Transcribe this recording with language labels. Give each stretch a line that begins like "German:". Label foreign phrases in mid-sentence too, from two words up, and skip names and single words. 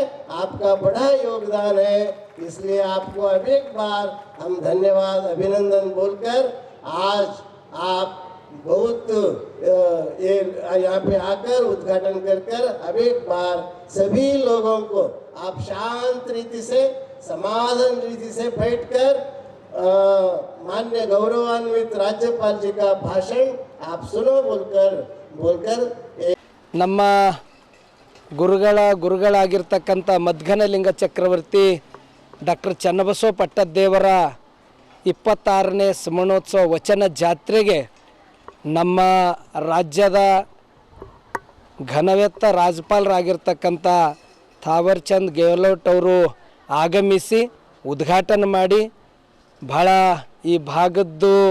Hindi: आपका बड़ा योगदान है, इसलिए आपको अब एक बार हम धन्यवाद अभिनंदन बोलकर आज आप बहुत यहाँ पे आकर उद्घाटन कर अब एक बार सभी लोगों को आप शांत रीति से, समाधान रीति से बैठकर माननीय गौरवान्वित राज्यपाल जी का भाषण आप सुनो बोलकर
Kannada: ನಮ್ಮ ಗುರುಗಳಾಗಿರ್ತಕ್ಕಂಥ ಮಧ್ಗನಲಿಂಗ ಚಕ್ರವರ್ತಿ ಡಾಕ್ಟರ್ ಚನ್ನಬಸವ ಪಟ್ಟದೇವರ 26ನೇ ಸ್ಮರಣೋತ್ಸವ ವಚನ ಜಾತ್ರೆಗೆ ನಮ್ಮ ರಾಜ್ಯದ ಘನವೆತ್ತ ರಾಜ್ಯಪಾಲರಾಗಿರ್ತಕ್ಕಂಥ ಥಾವರ್ ಚಂದ್ ಗೆಹ್ಲೋಟ್ ಅವರು ಆಗಮಿಸಿ ಉದ್ಘಾಟನೆ ಮಾಡಿ ಭಾಳ ಈ ಭಾಗದ್ದು